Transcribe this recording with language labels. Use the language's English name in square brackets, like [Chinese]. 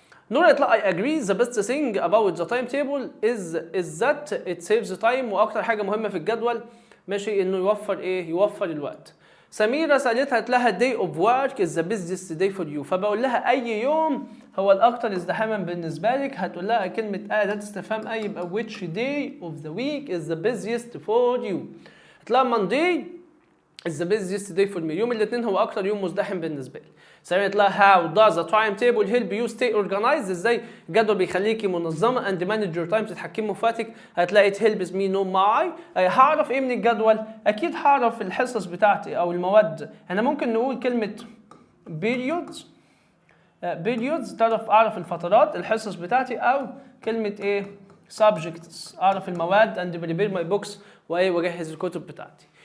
[Arabic] نورا قالت لها [English] I agree the best thing about the timetable is that it saves time [Arabic] وأكتر حاجة مهمة في الجدول ماشي انه يوفر الوقت. سميرة سألتها قالت لها [English] day of work is the busiest day for you [Arabic] فبقول لها اي يوم هو الاكثر ازدحاما بالنسبة لك هتقول لها كلمة اداة استفهام اي يبقى [English] which day of the week is the busiest for you. [Arabic] قالت لها [English] Monday is the busiest day for me [Arabic] يوم الاثنين هو اكتر يوم مزدحم بالنسبة لي. [English] سميرة قالت لها how does a timetable help you stay organized [Arabic] ازاي الجدول بيخليكي منظمة [English] and manage your time [Arabic] تتحكمي في وقتك. هتلاقي [English] it helps me know my [Arabic] هعرف ايه من الجدول اكيد هعرف الحصص بتاعتي او المواد. احنا ممكن نقول كلمة periods اعرف الفترات الحصص بتاعتي او كلمة subjects اعرف المواد [English] and prepare my books [Arabic] واجهز الكتب بتاعتي.